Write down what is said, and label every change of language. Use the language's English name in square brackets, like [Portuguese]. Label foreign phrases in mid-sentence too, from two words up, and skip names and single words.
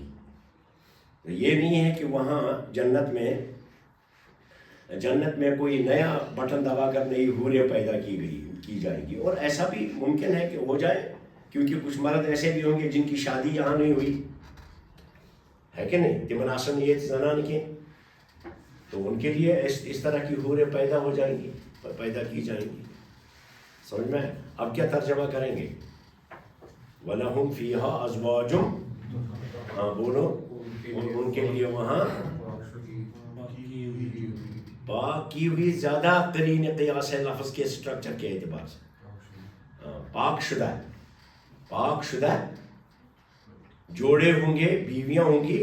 [Urdu] تو یہ نہیں ہے کہ وہاں جنت میں کوئی نیا بٹن دبا کر نئی حوریں پیدا کی جائیں گی. اور ایسا بھی ممکن ہے کہ ہو جائے، کیونکہ کچھ مرد ایسے بھی ہوں گے جن کی شادی یہاں نہیں ہوئی ہے کہ نہیں، [Kashmiri] تمن آسن [Urdu] یہ زنان کے، تو ان کے لیے اس طرح کی حوریں پیدا ہو جائیں گی، پیدا کی جائیں گی. سمجھ میں؟ اب کیا ترجمہ کریں گے؟ [Arabic] وَلَهُمْ فِيهَا أَزْوَاجٌ، [Urdu] ہاں بولو، ان کے لیے وہاں پاک کی ہوئی زیادہ قرین قیاس ہے لفظ کے اسٹرکچر کے اعتبار سے. پاک شدہ جوڑے ہوں گے، بیویاں ہوں گی.